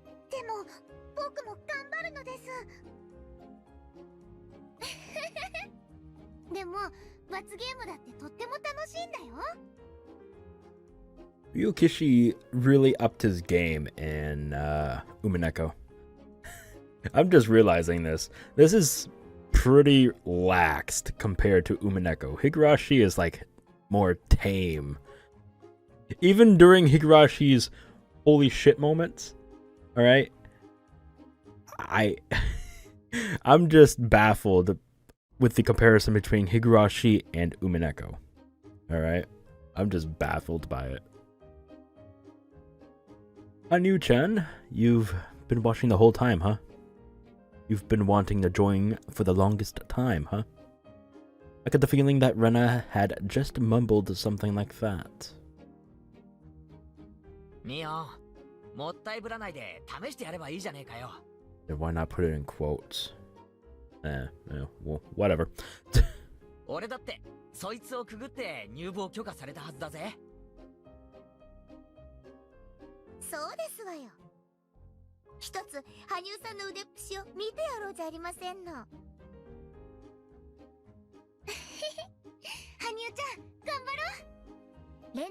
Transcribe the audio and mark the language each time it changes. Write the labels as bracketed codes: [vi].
[ja] でも僕も頑張るのです。でも罰ゲームだってとっても楽しいんだよ。 [en] Ryukishi really upped his game in Umineko. I'm just realizing this. This is pretty laxed compared to Umineko. Higurashi is like more tame. Even during Higurashi's holy shit moments, all right? I'm just baffled with the comparison between Higurashi and Umineko. All right? I'm just baffled by it. HANYUU-chan, you've been watching the whole time, huh? You've been wanting to join for the longest time, huh? I get the feeling that Rena had just mumbled something like that. [ja] ミオ、もったいぶらないで試してやればいいじゃねえかよ。 [en] Then why not put it in quotes? Well, whatever. [ja] 俺だってそいつをくぐって入部を許可されたはずだぜ。そうですわよ。一つ羽生さんの腕っぷしを見てやろうじゃありませんの。羽生ちゃん頑張ろう。